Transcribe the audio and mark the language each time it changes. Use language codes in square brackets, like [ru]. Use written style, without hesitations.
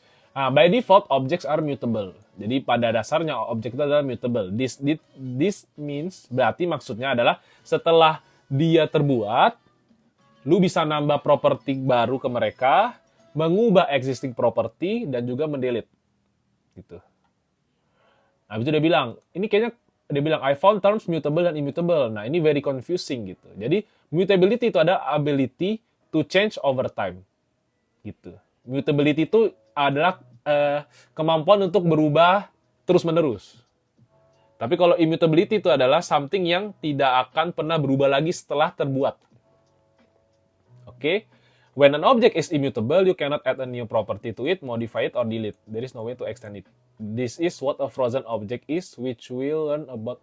[en] By default, objects are mutable. [id] Jadi pada dasarnya objek itu adalah mutable. [en] This means, [id] berarti maksudnya adalah setelah dia terbuat, lu bisa nambah properti baru ke mereka, mengubah existing property, dan juga mendelete. Gitu. Nah, itu dia bilang, [en] I found terms [id] mutable dan immutable. Nah, ini [en] very confusing [id] gitu. Jadi, mutability itu ada [en] ability to change over time. [id] Gitu. Mutability itu adalah kemampuan untuk berubah terus-menerus. Tapi kalau immutability itu adalah something yang tidak akan pernah berubah lagi setelah terbuat. Oke? [en] When an object is immutable, you cannot add a new property to it, modify it, or delete. There is no way to extend it. This is what a frozen object is, which we'll learn about.